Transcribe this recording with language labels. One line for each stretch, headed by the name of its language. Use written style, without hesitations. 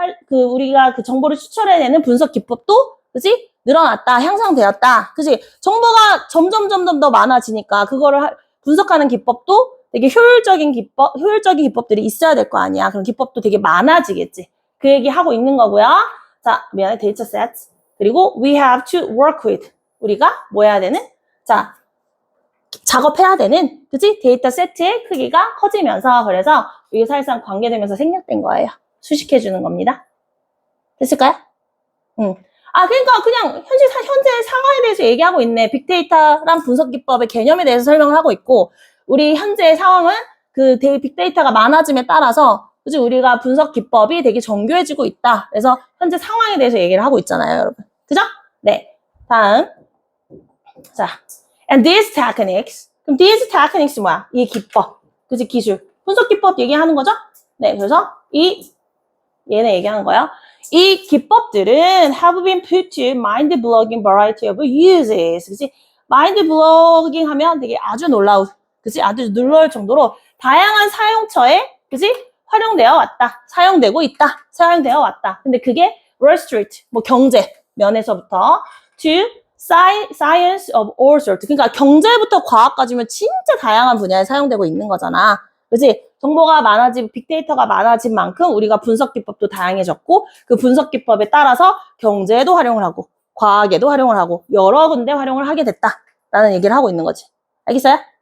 Korean: 우리가 그 정보를 추출해내는 분석 기법도, 그지? 늘어났다, 향상되었다, 그지? 정보가 점점 더 많아지니까 그거를 분석하는 기법도 되게 효율적인 기법들이 있어야 될 거 아니야. 그런 기법도 되게 많아지겠지. 그 얘기 하고 있는 거고요. 자, 미안해, 데이터 sets. 그리고
English: we have to work with.
Korean: 우리가 뭐 해야 되는? 자, 작업해야 되는, 그지? 데이터 세트의 크기가 커지면서, 그래서 이게 사실상 관계되면서 생략된 거예요. 수식해주는 겁니다. 됐을까요? 그러니까 그냥 현재 상황에 대해서 얘기하고 있네. 빅데이터랑 분석 기법의 개념에 대해서 설명을 하고 있고, 우리 현재 상황은 그 빅데이터가 많아짐에 따라서, 그지? 우리가 분석 기법이 되게 정교해지고 있다. 그래서 현재 상황에 대해서 얘기를 하고 있잖아요, 여러분. 그죠? 네. 다음. 자.
English: And these techniques.
Korean: 그럼
English: these techniques
Korean: 뭐야? 이 기법. 그지? 기술. 분석 기법 얘기하는 거죠? 네. 그래서 얘네 얘기하는 거야. 이 기법들은
English: have been put to mind-blowing variety of uses.
Korean: 그치? mind-blowing 하면 되게 아주 놀라운, 그치? 아주 놀라울 정도로 다양한 사용처에, 그치? 활용되어 왔다. 사용되고 있다. 사용되어 왔다. 근데 그게
English: Wall Street,
Korean: 뭐 경제 면에서부터
English: to science of all sorts.
Korean: 그러니까 경제부터 과학까지면 진짜 다양한 분야에 사용되고 있는 거잖아. 그치? 정보가 많아진, 빅데이터가 많아진 만큼 우리가 분석 기법도 다양해졌고, 그 분석 기법에 따라서 경제에도 활용을 하고, 과학에도 활용을 하고, 여러 군데 활용을 하게 됐다라는 얘기를 하고 있는 거지. 알겠어요?